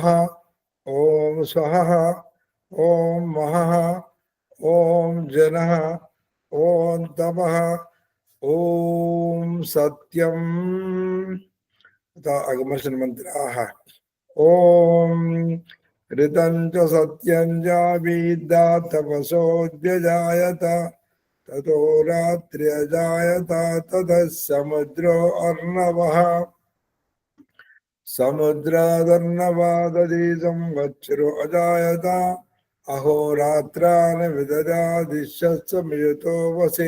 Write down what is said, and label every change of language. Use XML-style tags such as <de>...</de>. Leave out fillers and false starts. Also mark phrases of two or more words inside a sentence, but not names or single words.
<sa>ఓం స్వః. ఓం మహః. ఓం జనః. ఓం తపః. ఓం సత్యం. అగమర్శన మంత్రాః. ఓం ऋतं च सत्यं च विद्या तपसोऽध्यजायत ततो रात्र्यजायत ततः समुद्रो अर्णवः. समुद्रादर्णवादधी संवत्सरो अजायत अहोरात्रान् विददादिश्यस्वमियुतो वसे.</sa>